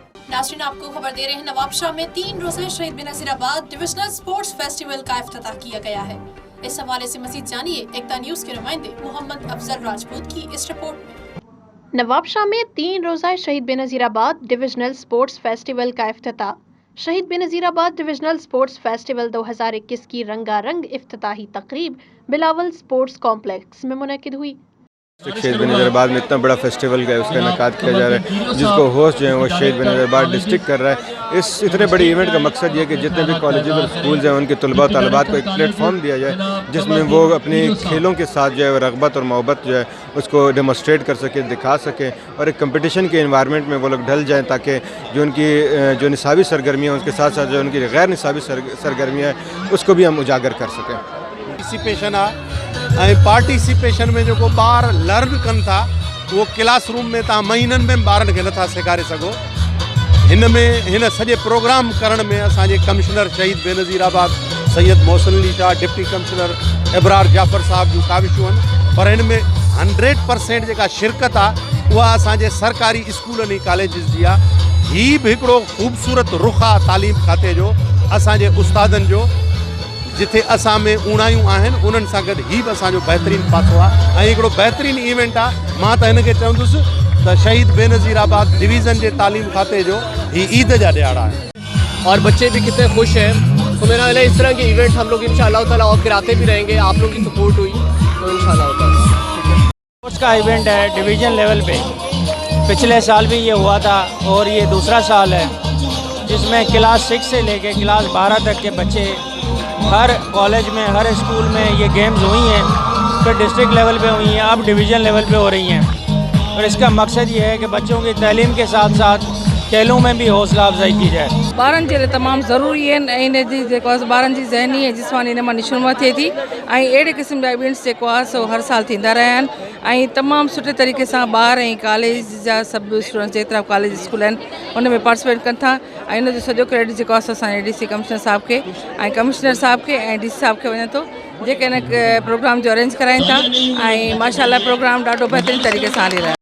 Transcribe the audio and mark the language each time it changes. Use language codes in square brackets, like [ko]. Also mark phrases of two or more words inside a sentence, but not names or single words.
[ur] ناظرین، آپ کو خبر دے رہے ہیں نوابشاہ میں 3 روزہ شہید بینظیرآباد ڈویژنل اسپورٹس فیسٹیول کا افتتاح کیا گیا ہے. اس حوالے سے مزید جانیے ایکتا نیوز کے نمائندے محمد افضل راجپوت کی اس رپورٹ میں. نوابشاہ میں 3 روزہ شہید بینظیرآباد ڈویژنل اسپورٹس فیسٹیول کا افتتاح. شہید بینظیرآباد ڈویژنل اسپورٹس فیسٹیول 2021 کی رنگارنگ افتتاحی تقریب بلاول اسپورٹس کمپلیکس میں منعقد ہوئی. شہید بینظیرآباد میں اتنا بڑا فیسٹیول کا اس کا انعقاد کیا جا رہا ہے، جس کو ہوسٹ جو ہے وہ شہید بینظیرآباد ڈسٹرکٹ کر رہا ہے. اس اتنے بڑے ایونٹ کا مقصد یہ کہ جتنے بھی کالجز اور اسکولز ہیں ان کے طلبہ اور طالبات کو ایک پلیٹ فارم دیا جائے جس میں وہ اپنے کھیلوں کے ساتھ جو ہے رغبت اور محبت جو ہے اس کو ڈیموسٹریٹ کر سکے، دکھا سکیں اور ایک کمپٹیشن کے انوائرمنٹ میں وہ لوگ ڈھل جائیں تاکہ جو ان کی جو نصابی سرگرمیاں اس کے ساتھ ساتھ جو ان کی غیر نصابی سرگرمیاں ہیں اس کو بھی ہم اجاگر کر سکیں. [sd] पार्टिसिपेशन आहे पार्टिसिपेशन में जो ॿार लर्न कनि था वो क्लासरूम में तव्हां महीननि में ॿारनि खे नथा सेखारे सघो। हिन सॼे प्रोग्राम करण में असांजे कमिश्नर शहीद बेनज़ीराबाद सैयद मोहसिन अली शाह, डिप्टी कमिश्नर इबरार जाफ़र साहब जूं काविशूं आहिनि, पर हिन में 100% जेका शिरकत आहे उहा असांजे सरकारी स्कूलनि ऐं कॉलेजिस जी आहे। हीअ बि हिकिड़ो ख़ूबसूरत रुख़ आहे तालीम खाते जो, असांजे उस्तादनि जो, जिथे असां में उणायूं आहिनि उन्हनि सां गॾु हीअ बि असांजो बहितरीनु पासो आहे ऐं हिकिड़ो बहितरीनु इवेंट आहे। मां त हिनखे चवंदुसि त शहीद बेनज़ीराबाद डिवीज़न जे तालीम खाते जो हीअ ईद जा ॾियारा आहे [ur] اور بچے بھی کتنے خوش ہیں۔ تو میرا ہے اس طرح کے ایونٹ ہم لوگ [ar] إن شاء الله تعالى [ur] اور کراتے بھی رہیں گے. آپ لوگ کی سپورٹ ہوئی تو [ar] إن شاء الله تعالى. [ur] اسپورٹس کا ایونٹ ہے [en] division level [ur] پہ، پچھلے سال بھی یہ ہوا تھا اور یہ دوسرا سال ہے جس میں کلاس 6 سے لے کے کلاس 12 تک کے بچے ہر کالج میں ہر اسکول میں یہ گیمز ہوئی ہیں، پھر [en] district level [ur] پہ ہوئی ہیں، اب [en] division level [ur] پہ ہو رہی ہیں. اور اس کا مقصد یہ ہے کہ بچوں کی تعلیم کے ساتھ ساتھ کھیلوں میں بھی حوصلہ افزائی کی جائے. [sd] ॿारनि जे लाइ तमामु ज़रूरी आहिनि ऐं इन जी जेको आहे ॿारनि जी ज़हनी ऐं जिस्मानी नमूना थिए थी ऐं अहिड़े क़िस्म जा इवेंट्स जेको आहे सो हर साल थींदा रहिया आहिनि ऐं तमामु सुठे तरीक़े सां ॿार ऐं कॉलेज जा सभु स्टूडेंट्स जेतिरा कॉलेज स्कूल आहिनि उन में पार्टिसिपेट कनि था ऐं इन जो सॼो क्रेडिट जेको आहे असांजे [en] DC commissioner [sd] साहब खे ऐं कमिश्नर साहब खे ऐं DC साहब खे वञे थो जेके इन प्रोग्राम जो अरेंज कराइनि था ऐं माशाल्लाह प्रोग्राम ॾाढो बहितरीनु तरीक़े सां हली रहियो आहे।